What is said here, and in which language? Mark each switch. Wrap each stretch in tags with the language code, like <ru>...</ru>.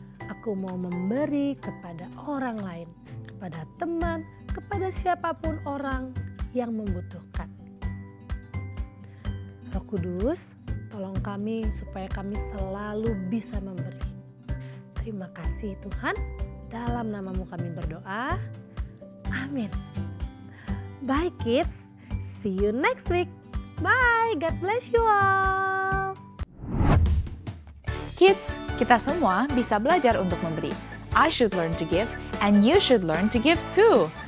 <id>Aku mau memberi kepada orang lain, kepada teman, kepada siapapun orang yang membutuhkan. Roh Kudus, tolong kami supaya kami selalu bisa memberi. Terima kasih Tuhan, dalam namamu kami berdoa. Amin.</id> <en>Bye kids, see you next week. Bye, God bless you all.</en> <id>Kids, kita semua bisa belajar untuk memberi.</id> <en>I should learn to give and you should learn to give too.</en>